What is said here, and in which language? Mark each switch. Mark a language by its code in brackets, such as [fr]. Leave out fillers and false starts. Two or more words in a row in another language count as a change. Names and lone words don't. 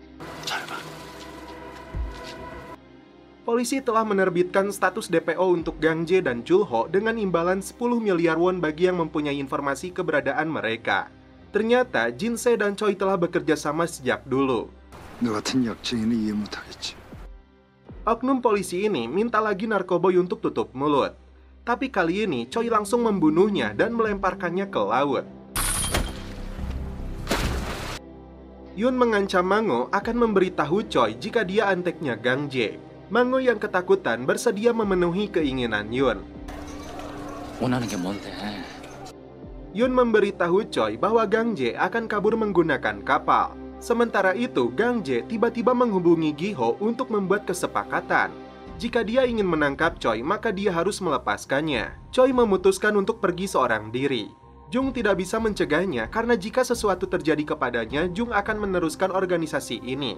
[id] Polisi telah menerbitkan status DPO untuk Gang Jae dan Chul-ho dengan imbalan 10 miliar won bagi yang mempunyai informasi keberadaan mereka. Ternyata, Jin-se dan Choi telah bekerja sama sejak dulu. [ko] 너 같은 역쟁이는 이해 못하겠지. [id] Oknum polisi ini minta lagi narkoboy untuk tutup mulut. Tapi kali ini Choi langsung membunuhnya dan melemparkannya ke laut. Yun mengancam Mango akan memberitahu Choi jika dia anteknya Gang Jae. Mango yang ketakutan bersedia memenuhi keinginan Yun. [ko] 원하는 게 뭔데? [id] Yun memberitahu Choi bahwa Gang Jae akan kabur menggunakan kapal. Sementara itu, Gang Jae tiba-tiba menghubungi Gi-ho untuk membuat kesepakatan. Jika dia ingin menangkap Choi, maka dia harus melepaskannya. Choi memutuskan untuk pergi seorang diri. Jung tidak bisa mencegahnya karena jika sesuatu terjadi kepadanya, Jung akan meneruskan organisasi ini.